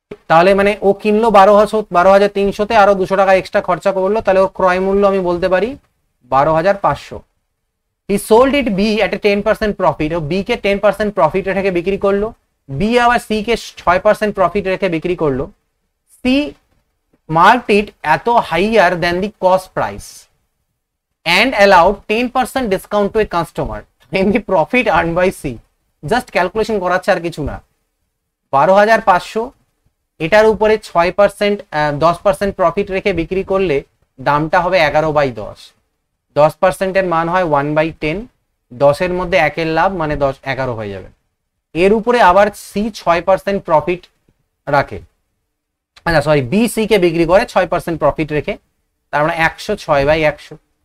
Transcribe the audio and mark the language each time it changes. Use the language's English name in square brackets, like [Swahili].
[Bangla] তাহলে মানে ও কিনলো 12,300-তে, আরো 200 টাকা এক্সট্রা খরচা করলো, তাহলে ওর ক্রয় মূল্য আমি বলতে পারি 12,500। [English] he sold it B at a 10% profit, [Bangla] O B K 10% profit রেখে বিক্রি করলো। বি আবার সি কে 6% প্রফিট রেখে বিক্রি করলো। [English] C marked it এত higher than the cost price and allowed 10% discount to a customer in the profit earned by C. [Bangla] Just calculation করাচ্ছে, আর কিছু না। 12,500, এটার উপরে 6% 10% প্রফিট রেখে বিক্রি করলে দামটা হবে 11/10। 10% এর মান হয় 1/10, 10 এর মধ্যে 1 এর লাভ মানে 11 হয়ে যাবে। এর উপরে আবার সি 6% প্রফিট রাখে, আচ্ছা সরি, বি সি কে বিক্রি করে 6% প্রফিট রেখে, তার মানে 106/100।